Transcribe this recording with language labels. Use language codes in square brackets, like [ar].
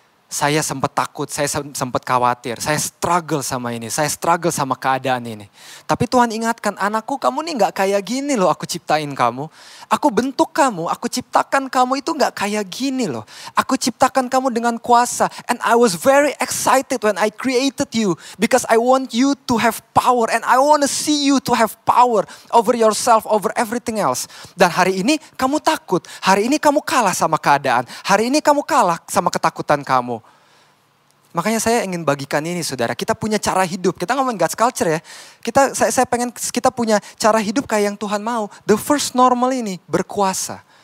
[id] Saya sempat takut, saya sempat khawatir, saya struggle sama ini, saya struggle sama keadaan ini. Tapi Tuhan ingatkan, anakku kamu nih gak kayak gini loh aku ciptain kamu. Aku bentuk kamu, aku ciptakan kamu itu gak kayak gini loh. Aku ciptakan kamu dengan kuasa. [en] And I was very excited when I created you. Because I want you to have power. And I want to see you to have power over yourself, over everything else. [id] Dan hari ini kamu takut, hari ini kamu kalah sama keadaan. Hari ini kamu kalah sama ketakutan kamu. Makanya saya ingin bagikan ini saudara. Kita punya cara hidup. Kita ngomongin [en] God's culture [id] ya. Saya pengen kita punya cara hidup kayak yang Tuhan mau. [en] The first normal [id] ini berkuasa.